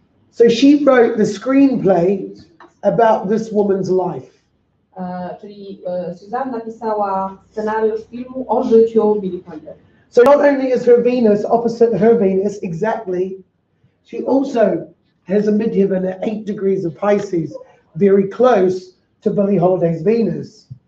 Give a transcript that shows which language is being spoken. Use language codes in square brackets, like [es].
[en] So she wrote the screenplay about this woman's life. [pl] Czyli Suzanne napisała scenariusz filmu o życiu Billie Holiday. [en] So not only is her Venus opposite her Venus exactly, she also has a midheaven at 8 degrees of Pisces, very close to Billie Holiday's Venus.